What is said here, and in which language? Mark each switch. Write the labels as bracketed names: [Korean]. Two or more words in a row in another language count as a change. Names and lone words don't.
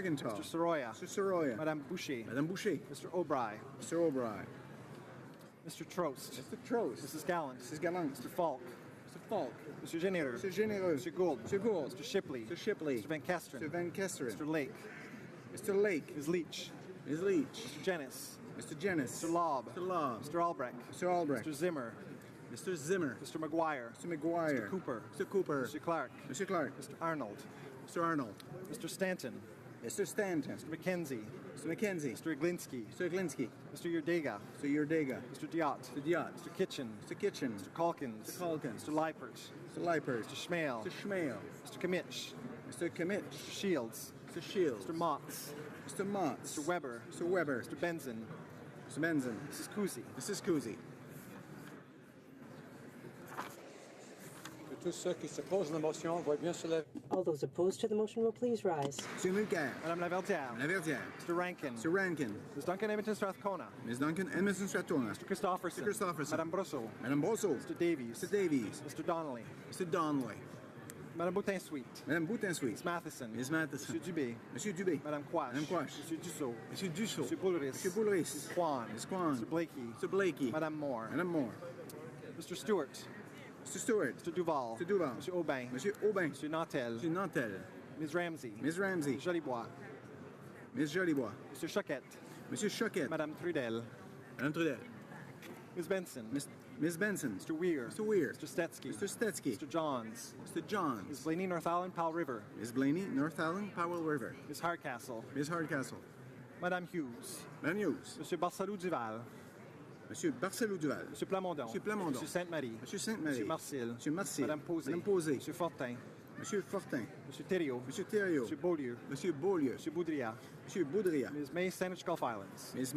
[English] call. Mr. Soroya. Mr. Soroya. Madame Boucher. Madame Boucher. Mr. O'Brien. Mr. O'Brien. Mr. Trost. Mr. Trost. Mrs. Gallant. Mrs. Gallant. Mr. Falk. Mr. Falk. Mr. Généreux. Mr. Généreux. Mr. Gould. Mr. Gould. Mr. Shipley. Mr. Shipley. Mr. Van Kesteren. Mr. Van Kesteren. Mr. Lake. Mr. Lake. Ms. Leach. Ms. Leach. Mr. Jennings. Mr. Jennings. Mr. Lobb. Mr. Lobb. Mr. Albrecht. Mr. Albrecht. Mr. Zimmer. Mr. Zimmer. Mr. McGuire. Mr. McGuire. Mr. Cooper. Mr. Cooper. Mr. Clark. Mr. Clark. Mr. Arnold. Mr. Arnold. Mr. Stanton. Mr. Stanton. Mr. McKenzie. Mr. McKenzie. Mr. Iglinski. Mr. Iglinski. Mr. Yurdega. Mr. Yurdega. Mr. Diot. Mr. Diot. Mr. Kitchen. Mr. Kitchen. Mr. Calkins. Mr. Calkins. Mr. Leipert. Mr. Leipert. Mr. Schmale. Mr. Schmale. Mr. Kimmich. Mr. Kimmich. Mr. Shields. Mr. Shields. Mr. Motts. Mr. Motts. Mr. Weber. Mr. Weber. Mr. Benzin. Mr. Benzin. Mrs. Kuzi. Mrs. Kuzi. [French] Tous ceux qui s'opposent à la motion veuillent bien se lever. [English] All those opposed to the motion will please rise. Monsieur Mulcair. Madame Laverdière. Laverdière. Mr. Rankin. Mr. Rankin. Ms. Duncan Edmonton Strathcona. Ms. Duncan Edmonton Strathcona. Mr. Christopherson. Mr. Christopherson. Madame Brosseau. Madame Brosseau. Mr. Davies. Mr. Davies. Mr. Donnelly. Mr. Donnelly. Madame Boutin-Sweet. Madame Boutin-Sweet. Ms. Matheson. Ms. Matheson. Monsieur Dubé. Monsieur Dubé. Madame Quash. Madame Quash. Monsieur Dussault. Monsieur Dussault. Monsieur Boulris. Monsieur Boulris. Ms. Kwan. Ms. Kwan. Mr. Blakey. Mr. Blakey. Madame Moore. Madame Moore. Mr. Stewart. Mr. Stewart. Mr. Duval. Mr. Duval. Monsieur Aubin. Monsieur Aubin. Monsieur Nantel. Monsieur Nantel. Ms. Ramsey. Ms. Ramsey. Ms. Jolibois. Ms. Jolibois. Monsieur Choquette. Monsieur Choquette. Madame Trudel. Madame Trudel. Ms. Benson. Ms. Benson. Mr. Weir. Mr. Weir. Mr. Stetsky. Mr. Stetsky. Mr. Johns. Mr. Johns. Ms. Blaney, North Island, Powell River. Ms. Blaney, North Island, Powell River. Ms. Hardcastle. Ms. Hardcastle. Madame Hughes. Madame Hughes. Monsieur Barcelou Duval. Monsieur Barcelou Duval. Monsieur Plamondon. Monsieur Plamondon. Monsieur Sainte-Marie. Monsieur Sainte-Marie. Monsieur Marcil. Monsieur Marcil. Madame Posé. Madame Posé. Monsieur Fortin. Monsieur Fortin. Monsieur Thériault. Monsieur Thériault. Monsieur Beaulieu. Monsieur Beaulieu. Monsieur Boudria. Monsieur Boudria. Ms. May, Sandwich Gulf Islands. Ms.